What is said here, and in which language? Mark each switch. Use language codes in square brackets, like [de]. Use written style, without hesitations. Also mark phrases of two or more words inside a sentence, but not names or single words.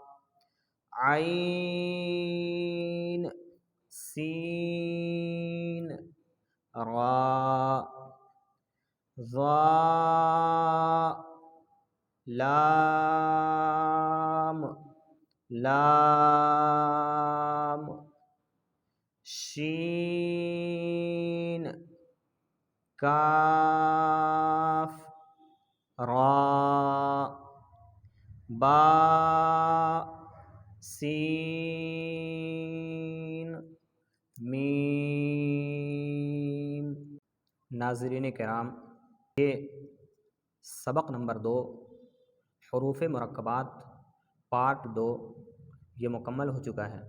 [ur] عین سین را ضا لام لام شین کاف را با سین میم۔ ناظرین کرام، یہ سبق نمبر 2 حروف مرکبات پارٹ 2 یہ مکمل ہو چکا ہے۔